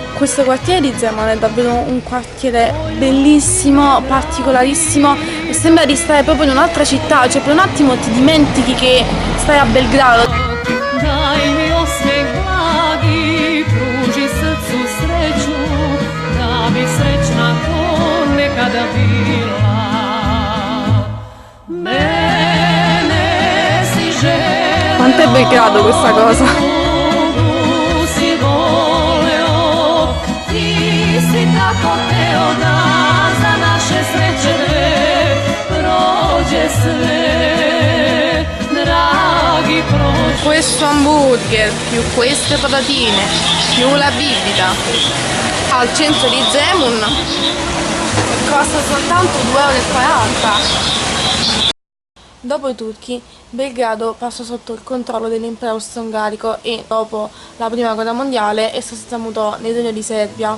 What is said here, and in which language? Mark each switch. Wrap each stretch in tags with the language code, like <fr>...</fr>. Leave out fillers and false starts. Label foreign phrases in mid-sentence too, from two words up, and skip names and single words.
<it>questo quartiere di Zemun è davvero un quartiere bellissimo, particolarissimo e sembra di stare proprio in un'altra città, cioè per un attimo ti dimentichi che stai a Belgrado.</it> <sr>Daj mi osmijeh blagi, pruži srcu sreću, da bi srećna ko nekada bila. Mene si želeo,</sr> <it>Quanto è Belgrado questa cosa?</it> <sr>drugu si voleo, ti si tako teo da za naše sreće dve prođe sve, dragi prođe.</sr> <it>Questo hamburger più queste patatine più la bibita al centro di Zemun costa soltanto 2,40 €. Dopo i turchi, Belgrado passò sotto il controllo dell'impero austro-ungarico e dopo la prima guerra mondiale è sostenuto nel regno di Serbia.</it>